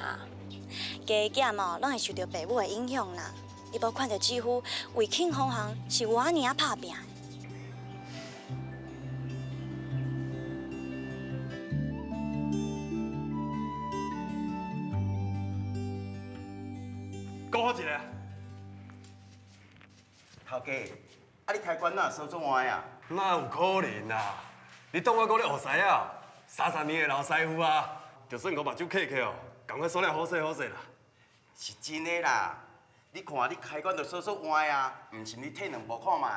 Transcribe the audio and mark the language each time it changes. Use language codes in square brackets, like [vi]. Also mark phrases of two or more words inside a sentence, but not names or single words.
[nan] 家囝哦，拢会受到爸母的影响啦。你无看到姊夫为庆丰行是有安尼啊拍拼。讲好一个。头家，啊你开关哪收做歪啊？哪有可能啊！你当我讲你学师啊？30年的老师傅啊，就算我目睭客哦，赶快锁了好势好势啦。是真的啦，你看你开关就收做歪啊，唔信你退两步看卖。